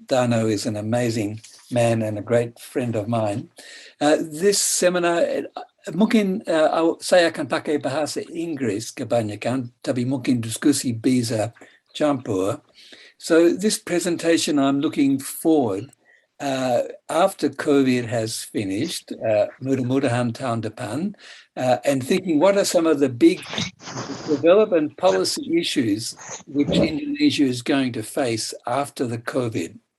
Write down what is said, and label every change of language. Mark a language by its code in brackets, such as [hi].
[en] Dano is an amazing man and a great friend of mine. This seminar, [id] mungkin saya akan pakai bahasa Inggris kebanyakan, tapi mungkin diskusi bisa campur. [en] So this presentation, I'm looking forward after COVID has finished, [id] mudah-mudahan tahun depan, [en] and thinking what are some of the big development policy issues which Indonesia is going to face after the COVID.